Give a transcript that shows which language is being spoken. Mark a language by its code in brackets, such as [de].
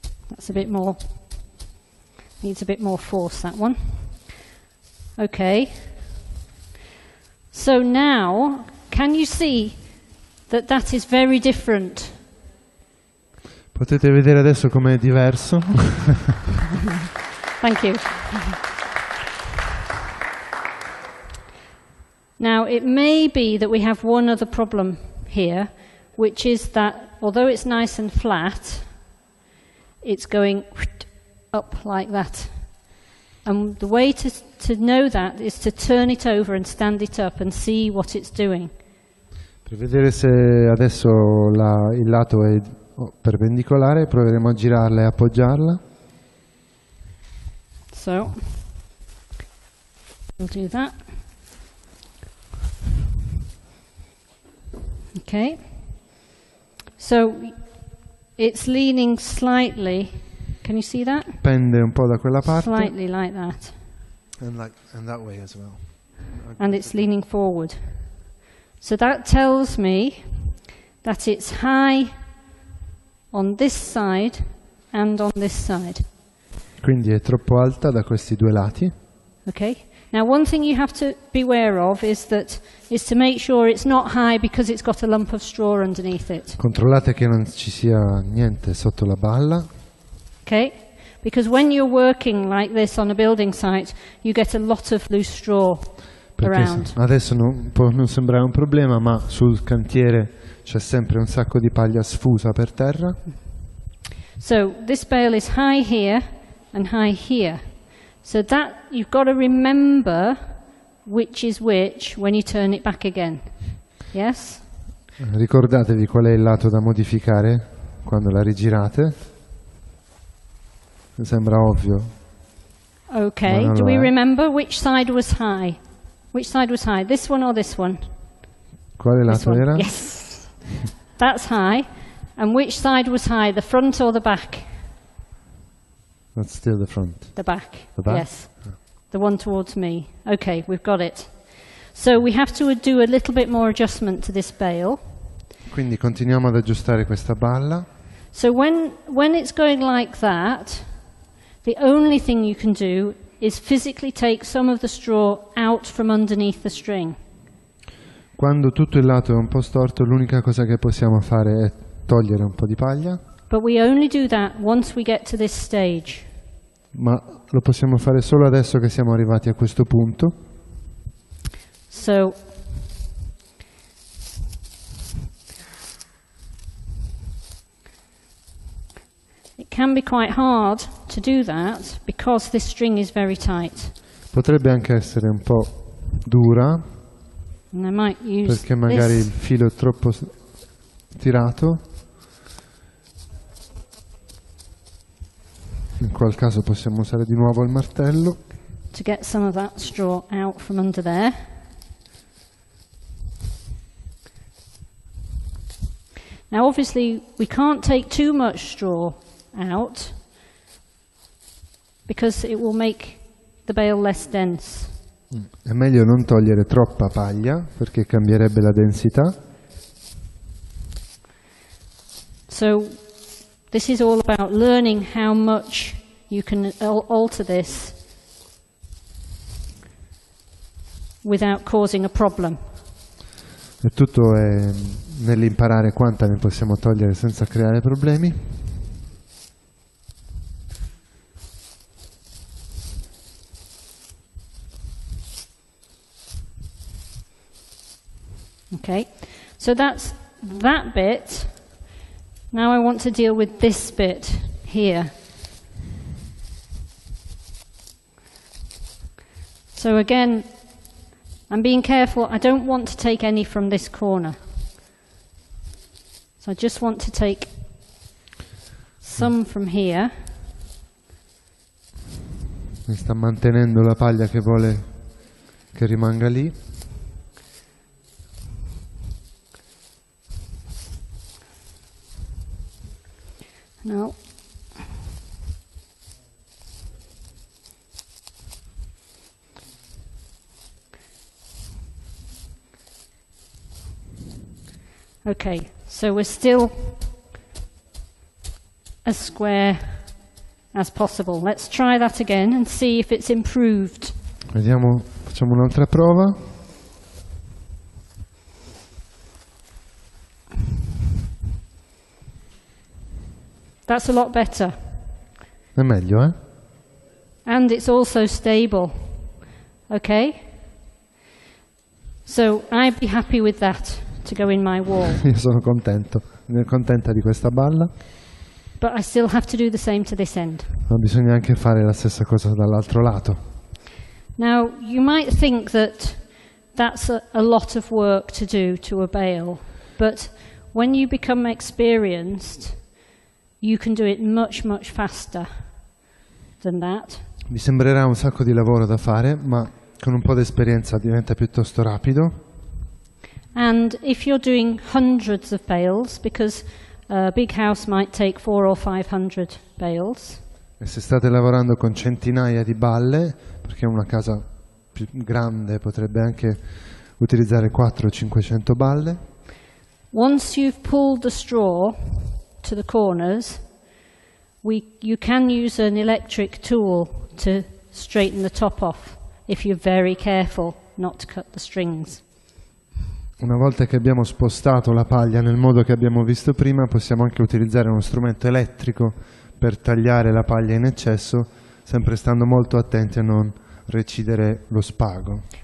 [en] That's a bit more, needs a bit more force, that one. Okay. So now, can you see that is very different? [it] Potete vedere adesso com'è diverso. [en] Thank you. Now, it may be that we have one other problem here, which is that although it's nice and flat, it's going up like that. And the way to know that is to turn it over and stand it up and see what it's doing. [it] Per vedere se adesso il lato è perpendicolare, proveremo a girarla e appoggiarla. [en] So, we'll do that. Okay. So, it's leaning slightly. Can you see that? [it] Pende un po' da quella parte. [en] Slightly like that. And that way as well. And it's leaning forward. So that tells me that it's high on this side and on this side. [it] Quindi è troppo alta da questi due lati. [en] Okay. Now, one thing you have to beware of is to make sure it's not high because it's got a lump of straw underneath it. [it] Controllate che non ci sia niente sotto la balla. [en] Okay? Because when you're working like this on a building site, you get a lot of loose straw around. [it] Adesso può non sembrare un problema, ma sul cantiere c'è sempre un sacco di paglia sfusa per terra. [en] So this bale is high here and high here. So that you've got to remember which is which when you turn it back again. Yes? [it] Ricordatevi qual è il lato da modificare quando la rigirate. Mi sembra ovvio. [en] Okay, do we remember which side was high? Which side was high? This one or this one? [it] Quale lato era? [en] Yes. That's high. And which side was high, the front or the back? That's still the front. The back. The back? Yes. The one towards me. Okay, we've got it. So we have to do a little bit more adjustment to this bale. [it] Quindi continuiamo ad aggiustare questa balla. [en] So when it's going like that, the only thing you can do is physically take some of the straw out from underneath the string. [it] Quando tutto il lato è un po' storto, l'unica cosa che possiamo fare è togliere un po' di paglia. [en] But we only do that once we get to this stage. [it] Ma lo possiamo fare solo adesso che siamo arrivati a questo punto. [en] So it can be quite hard to do that because this string is very tight. [it] Potrebbe anche essere un po' dura [en] And I might use [it] perché magari il filo è troppo tirato. In quel caso possiamo usare di nuovo il martello. [en] To get some of that straw out from under there. Now obviously we can't take too much straw out because it will make the bale less dense. [it] È meglio non togliere troppa paglia perché cambierebbe la densità. [en] So this is all about learning how much you can alter this without causing a problem. [it] E tutto è nell'imparare quanta ne possiamo togliere senza creare problemi. [en] Okay, so that's that bit. Now I want to deal with this bit here. So again, I'm being careful. I don't want to take any from this corner. So I just want to take some from here. [it] Mi sta mantenendo la paglia che vuole che rimanga lì. [en] No. Okay, so we're still as square as possible. Let's try that again and see if it's improved. [it] Vediamo, facciamo un'altra prova. [en] That's a lot better. [it] È meglio, eh? [en] And it's also stable. Okay? So I'd be happy with that to go in my wall. [it] Io sono contenta di questa balla. [en] But I still have to do the same to this end. [it] Ma bisogna anche fare la stessa cosa dall'altro lato. [en] Now, you might think that that's a lot of work to do to a bale, but when you become experienced, you can do it much, much faster than that. [it] Vi sembrerà un sacco di lavoro da fare, ma con un po' di esperienza diventa piuttosto rapido. [en] And if you're doing hundreds of bales, because a big house might take 400 or 500 bales. [it] E se state lavorando con centinaia di balle, perché una casa più grande potrebbe anche utilizzare 400-500 balle. [en] Once you've pulled the straw to the corners, you can use an electric tool to straighten the top off if you're very careful not to cut the strings. [it] Una volta che abbiamo spostato la paglia nel modo che abbiamo visto prima, possiamo anche utilizzare uno strumento elettrico per tagliare la paglia in eccesso, sempre stando molto attenti a non recidere lo spago.